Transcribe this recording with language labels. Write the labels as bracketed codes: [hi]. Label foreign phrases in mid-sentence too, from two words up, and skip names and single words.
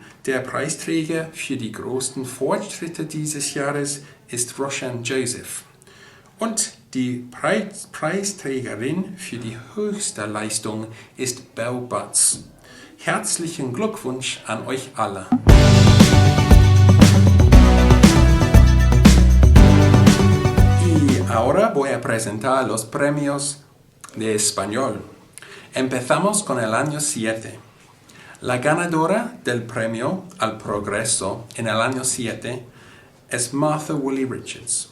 [de] Der Preisträger für die größten Fortschritte dieses Jahres ist Roshan Joseph. Und die Preisträgerin für die höchste Leistung ist Belle Butts. Herzlichen Glückwunsch an euch alle. [es] Y ahora voy a presentar los premios de español. Empezamos con el año 7. La ganadora del premio al progreso en el año 7 es Martha Woolley Richards.